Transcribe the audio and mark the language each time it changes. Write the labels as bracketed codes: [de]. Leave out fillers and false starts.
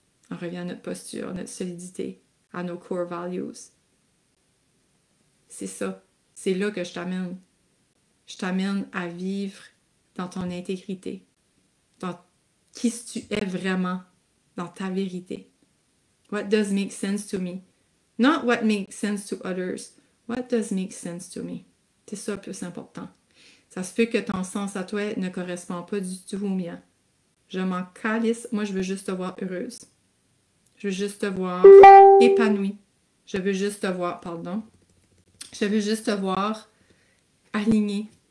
[fr] On revient à notre posture, à notre solidité, à nos core values. C'est ça. C'est là que je t'amène. Je t'amène à vivre dans ton intégrité, dans qui tu es vraiment, dans ta vérité. [en] What does make sense to me? Not what makes sense to others. What does make sense to me? [fr] C'est ça le plus important. Ça se peut que ton sens à toi ne correspond pas du tout au mien. Je m'en calisse. Moi, je veux juste te voir heureuse. Je veux juste te voir épanouie. Je veux juste te voir, je veux juste te voir alignée.